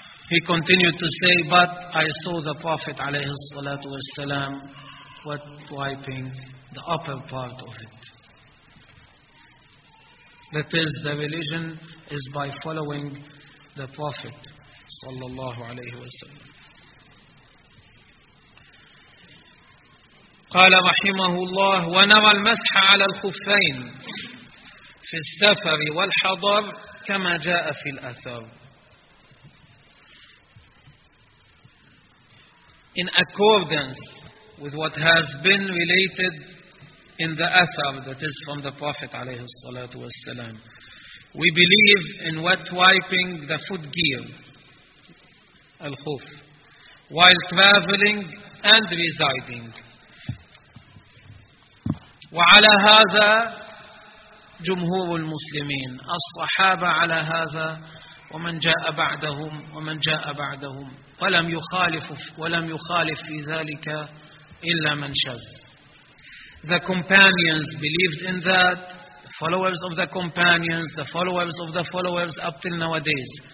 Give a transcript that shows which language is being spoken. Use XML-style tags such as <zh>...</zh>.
<en>He continued to say, but I saw the Prophet alayhi salatu wasalam wiping the upper part of it. That is, the religion is by following the Prophet sallallahu alayhi wasallam.</en> <ar>قال رحمه الله ونرى المسح على الخفين في السفر والحضر كما جاء في الأثر.</ar> <en>In accordance with what has been related in the Athar, that is from the Prophet عليه الصلاة والسلام, we believe in wet wiping the foot gear, الخف, while traveling and residing.</en> <ar>وعلى هذا جمهور المسلمين الصحابة على هذا ومن جاء بعدهم ومن جاء بعدهم ولم يخالف في ذلك إلا من شذ.</ar> <en>The companions believed in that, followers of the companions, the followers of the followers up till nowadays.</en>